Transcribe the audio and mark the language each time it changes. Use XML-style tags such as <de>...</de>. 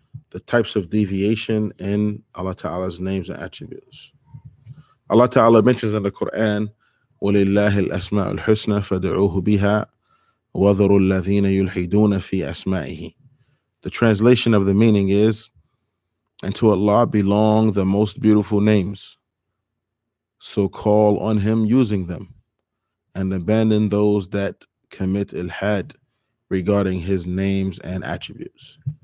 <en>The types of deviation in Allah Ta'ala's names and attributes. Allah Ta'ala mentions in the Quran,</en> <ar>وَلِلَّهِ الْأَسْمَاءُ الْحُسْنَى فَادْعُوهُ بِهَا وَذَرُوا الَّذِينَ يُلْحِدُونَ فِي أَسْمَائِهِ.</ar> <en>The translation of the meaning is, and to Allah belong the most beautiful names, so call on Him using them, and abandon those that commit ilhad regarding His names and attributes.</en>